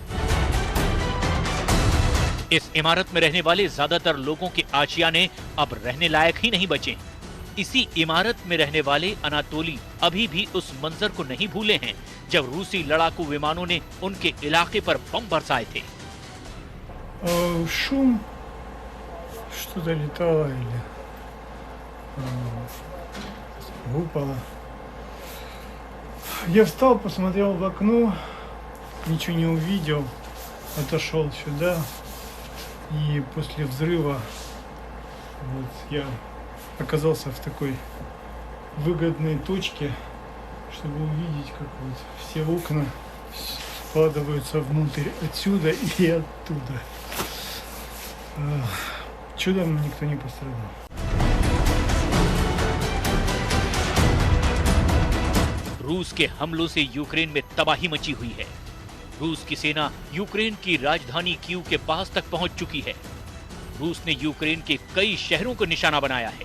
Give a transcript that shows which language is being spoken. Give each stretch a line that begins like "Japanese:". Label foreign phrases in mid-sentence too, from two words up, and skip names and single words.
Hindi: इस इमारत में रहने वाले ज्यादातर लोगों के आशियाने अब रहने लायक ही नहीं बचे। इसी इमारत में रहने वाले अनातोली अभी भी उस मंजर को नहीं भूले हैं जब रूसी लड़ाकू विमानों ने उनके इलाके पर बम बरसाए थे।
Russian: Шум, что-то летало или выпало. Я встал, посмотрел в окно, ничего не увидел, отошел сюда, и после взрыва вот, я оказался в такой выгодной точке, чтобы увидеть, как вот все окна складываются внутрь отсюда и оттуда. Чудом никто не пострадал.
Hindi: रूस के हमलों से यूक्रेन में तबाही मची हुई है। रूस की सेना यूक्रेन की राजधानी कीव के पास तक पहुंच चुकी है। रूस ने यूक्रेन के कई शहरों को निशाना बनाया है।